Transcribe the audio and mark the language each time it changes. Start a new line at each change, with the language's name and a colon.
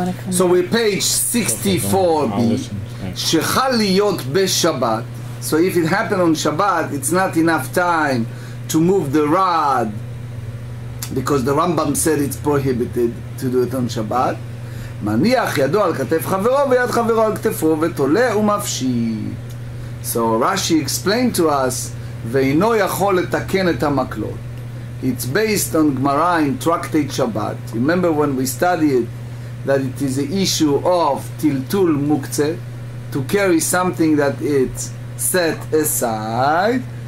English: So we're page 64b.
Hebrew: Shechal liyot b'Shabbat.
English: So if it happened on Shabbat, it's not enough time to move the rod, because the Rambam said it's prohibited to do it on Shabbat.
Hebrew: מניח ידו על כתף חברו ויד חברו על כתפו ותולה ומפשיט.
English: So Rashi explained to us,
Hebrew: ואינו יכול לתקן את המקלות.
English: It's based on Gemarrah in Tractate Shabbat. Remember when we studied that it is the issue of tiltul muktzeh, to carry something that it's set aside.